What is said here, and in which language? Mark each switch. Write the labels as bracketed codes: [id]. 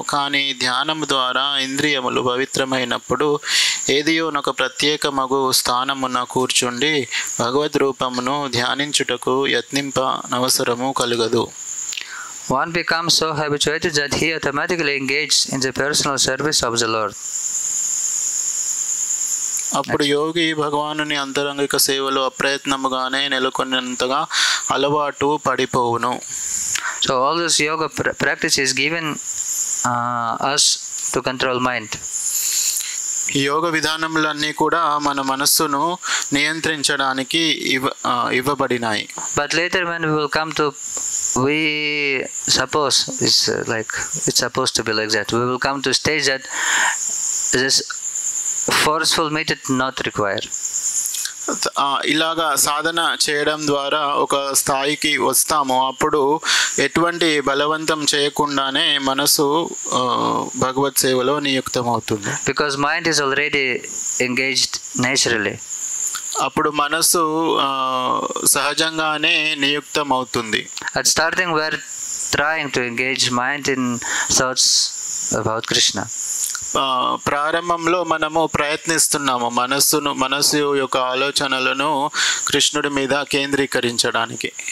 [te] కానీ ధ్యానము ద్వారా ఇంద్రియములు పవిత్రమైనప్పుడు ఏదియోనొక ప్రత్యేకమగు స్థానమున కూర్చుండి భగవద్ రూపమును ధ్యానించుటకు యత్నింపనవసరము కలుగదు. [en] One becomes so habituated that he automatically engages in the personal service of the Lord. [te] అప్పుడు యోగి భగవానుని అంతరంగిక సేవలో అప్రయత్నముగానే నెలకొన్నంతగా అలవాటు పడిపోవును. [en] So all this yoga practice is given us to control mind. [te] ఈ యోగ విధానములన్నీ కూడా మన మనస్సును నియంత్రించడానికి ఇవ్వబడినాయి. [en] But later when we will come to, we suppose it's supposed to be like that, we will come to stage that this forceful method not required. [te] ఇలాగా సాధన చేయడం ద్వారా ఒక స్థాయికి వస్తాము. అప్పుడు ఎటువంటి బలవంతం చేయకుండానే మనసు భగవత్ సేవలో నియుక్తమవుతుంది. [en] Because mind is already engaged naturally. [te] అప్పుడు మనసు సహజంగానే నియుక్తమవుతుంది. [en] At starting we are trying to engage mind in thoughts about Krishna. [te] ప్రారంభంలో మనము ప్రయత్నిస్తున్నాము మనసు యొక్క ఆలోచనలను కృష్ణుడి మీద కేంద్రీకరించడానికి.